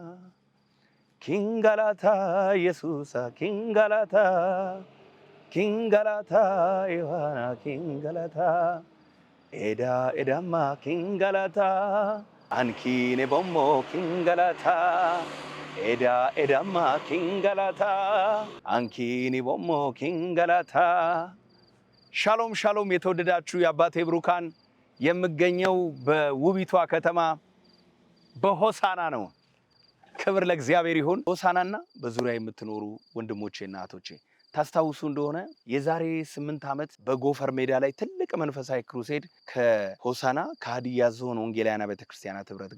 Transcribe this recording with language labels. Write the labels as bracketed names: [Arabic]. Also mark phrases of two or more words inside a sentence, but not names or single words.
[Hadiyya] ኪንጋላታ ኢየሱስ ኪንጋላታ ኪንጋላታ ዮሐና ኪንጋላታ ኤዳ ኤዳማ ኪንጋላታ አንኪኔ ቦሞ ኪንጋላታ ኤዳ ኤዳማ ኪንጋላታ አንኪኔ ቦሞ ኪንጋላታ። [Amharic] ሻሎም ሻሎም፣ የተወደዳችሁ የአባቴ ብሩካን፣ የምገኘው በውቢቷ ከተማ በሆሳና ነው። ክብር ለእግዚአብሔር ይሁን። ሆሳናና በዙሪያ የምትኖሩ ወንድሞቼና እህቶቼ ታስታውሱ እንደሆነ የዛሬ 8 ዓመት በጎፈር ሜዳ ላይ ትልቅ መንፈሳዊ ክሩሴድ ከሆሳና ከሀዲያ ዞን ወንጌላውያን ቤተክርስቲያናት ህብረት